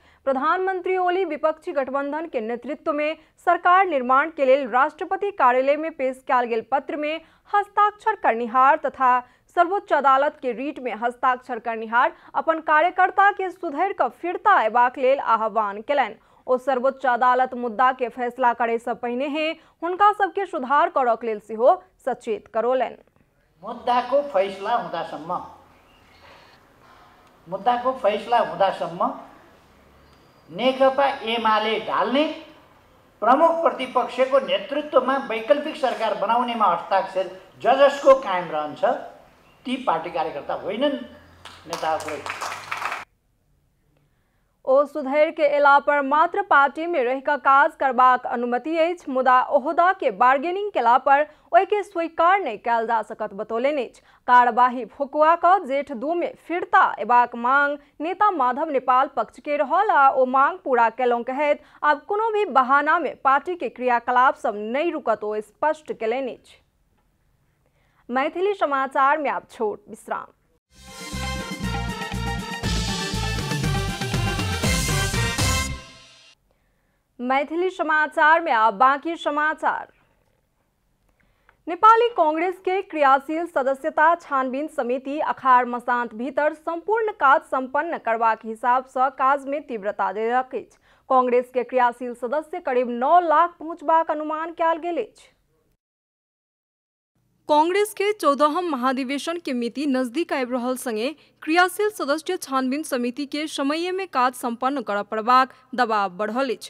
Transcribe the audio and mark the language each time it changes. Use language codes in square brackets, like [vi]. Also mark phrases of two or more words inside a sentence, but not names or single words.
[mai] प्रधानमंत्री ओली विपक्षी गठबंधन के नेतृत्व में सरकार निर्माण के लिए राष्ट्रपति कार्यालय में पेश कयल गेल पत्र में हस्ताक्षर करनिहार तथा सर्वोच्च अदालत के रीट में हस्ताक्षर करनिहार अपन कार्यकर्ता के सुधरि कऽ फिरता अयबाक लेल आह्वान केलनि। ओ सर्वोच्च अदालत मुद्दा के फैसला करे से पहिने ही हुनका सबके सुधार करक लेल सेहो सचेत करौलनि। [ne] मुद्दाको फैसला हुँदासम्म नेकपा एमाले ढाल्ने प्रमुख प्रतिपक्षको नेतृत्वमा वैकल्पिक सरकार बनाउनेमा हस्ताक्षर जसको कायम रहन्छ ती पार्टी कार्यकर्ता होइनन्, नेताहरू। [mai] ओ सुधरि के एला पर मात्र पार्टी में रहि कऽ काज करबाक अनुमति अछि, मुदा ओहदा के बार्गेनिंग केला पर ओहि के स्वीकार नहीं कयल जा सकत बतौलनि अछि। कार्यवाही फुकुआ कऽ जेठ 2 में फिरता एबाक मांग नेता माधव नेपाल पक्ष के रहल आ ओ मांग पूरा केलहुँ कहैत आब कोनो भी बहाना में पार्टी के क्रियाकलाप सब नहीं रुकत ओ स्पष्ट केलनि अछि। मैथिली समाचार में आप छोट विश्राम। मैथिली समाचार में आप बाकी समाचार। नेपाली कांग्रेस के क्रियाशील सदस्यता छानबीन समिति अखाड़ मसांत भीतर संपूर्ण काज संपन्न करबाक हिसाब से काज में तीव्रता देलक अछि। कांग्रेस के क्रियाशील सदस्य करीब 9 लाख पहुंचबाक अनुमान कयल गेल अछि। कांग्रेस के 14हम महाधिवेशन के मिति नजदीक आबि रहल संगे क्रियाशील सदस्य छानबीन समिति के समय में काज संपन्न करऽ पड़बाक दबाव बढ़ल अछि।